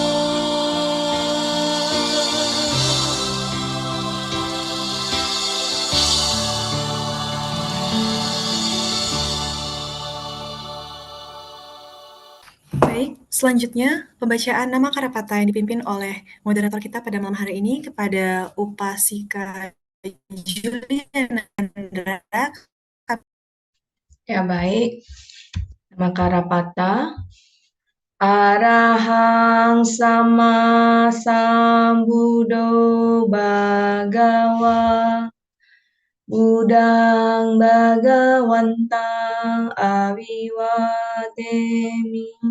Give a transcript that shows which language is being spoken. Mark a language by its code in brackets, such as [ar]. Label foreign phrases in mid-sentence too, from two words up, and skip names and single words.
[id] Baik, selanjutnya pembacaan nama Karapata yang dipimpin oleh moderator kita pada malam hari ini kepada Upasika Juliana Andra. Ya baik, nama Karapata. [pi] Arahang sama sambuddho bhagawa, Budang bhagawantang aviwademi,